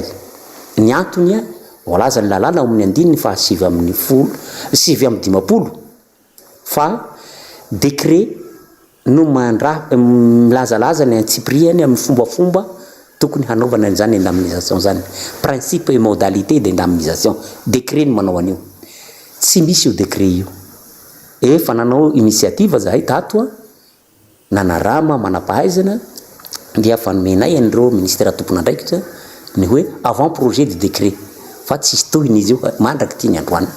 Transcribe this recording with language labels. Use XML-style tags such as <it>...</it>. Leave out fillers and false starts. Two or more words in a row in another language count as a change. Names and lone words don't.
<mg>Ny antony voalaza ny lalàna amin'ny andininy fa 7/10 fa décret no milazalaza ny antsipriany amin'ny fombafomba tokony hanaovana an'izany indemnisation zany.</mg> <fr>Principe et modalité d'indemnisation.</fr> <mg>Décret no manao an'io. Tsy misy io décret io. Efa nanao initiative zahay tato nanarama manampahaizana dia fanomenay an'ireo ministère tompon'andraikitra ny hoe</mg> <fr>avant projet de décret</fr> <mg>fa tsy tohiny izy io mandraky tiany androany.</mg>